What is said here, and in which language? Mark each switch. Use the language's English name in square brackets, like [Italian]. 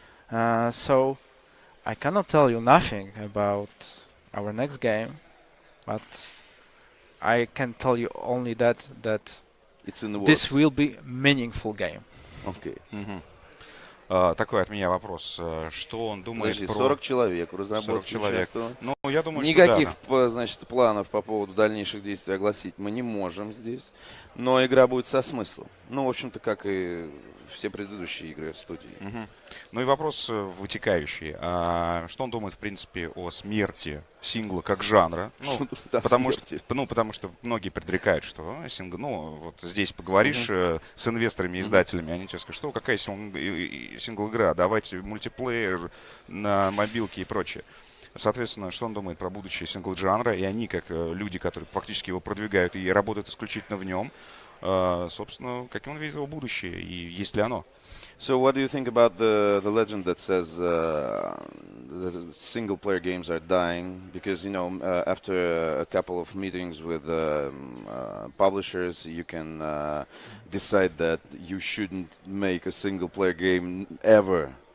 [English] So I cannot tell you nothing about our next game, but I can tell you only that it's in the works. This will be meaningful game. Okay. [Russian] Такой от меня вопрос. Что он думает Подожди, про... 40 человек в разработке участвовало. Ну, я думаю, Никаких, что значит, планов по поводу дальнейших действий огласить мы не можем здесь. Но игра будет со смыслом. Ну, в общем-то, как и все предыдущие игры в студии. Ну и вопрос вытекающий. Что он думает, в принципе, о смерти сингла как жанра? Потому что многие предрекают, что вот здесь поговоришь с инвесторами, издателями, они тебе скажут, что какая сингл-игра, давайте мультиплеер на мобилке и прочее. Соответственно, что он думает про будущее сингл-жанра, и они, как люди, которые фактически его продвигают и работают исключительно в нем, собственно, каким он видит его будущее, и есть ли оно? [English] So what do you think about the legend that says the single-player games are dying? Because, after a couple of meetings with publishers, you can decide that you shouldn't make a single-player game ever.